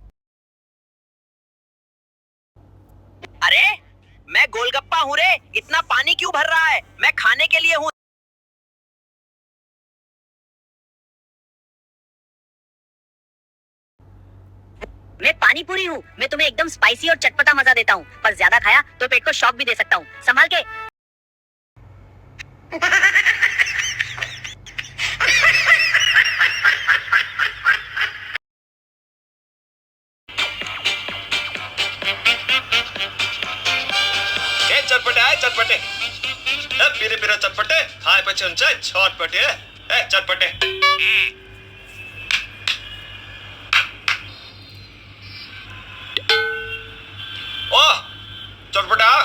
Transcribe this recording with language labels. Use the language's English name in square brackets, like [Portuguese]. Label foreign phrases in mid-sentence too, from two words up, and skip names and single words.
[Hindi] अरे मैं गोलगप्पा हूँ रे, इतना पानी क्यों भर रहा है? मैं खाने के लिए हूँ। मैं पानी पूरी हूँ। मैं तुम्हें एकदम स्पाइसी और चटपटा मजा देता हूँ, पर ज्यादा खाया तो पेट को शॉक भी दे सकता हूँ। संभाल के। [Nepali] चटपटे पिरे पिरे चटपटे खाएपछि हुन्छ छटपटे चटपटे ओ चटपटा